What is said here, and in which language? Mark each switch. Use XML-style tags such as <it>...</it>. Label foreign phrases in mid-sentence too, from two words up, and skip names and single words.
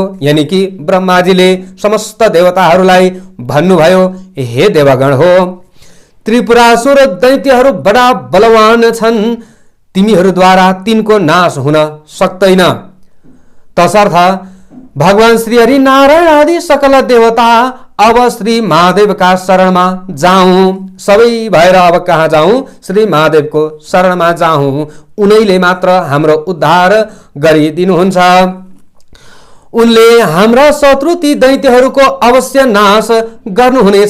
<ne>यानी कि ब्रह्माजीले समस्त देवताहरूलाई भन्नुभयो, हे देवगण हो, त्रिपुरासुर दैत्यहरू बडा बलवान छन्, तिमीहरूद्वारा तिनको नाश हुन सक्दैन। तसर्थ भगवान श्री हरि नारायण आदि सकल देवता अब श्री महादेवका शरणमा जाऊं। सबै भएर अब कहाँ जाऊं? श्री महादेवको शरणमा जाऊं। उनैले मात्र हाम्रो उद्धार गरिदिनुहुन्छ। उनले हाम्रा शत्रु ती दैत्यहरूको अवश्य नाश गर्नुहुनेछ।</ne>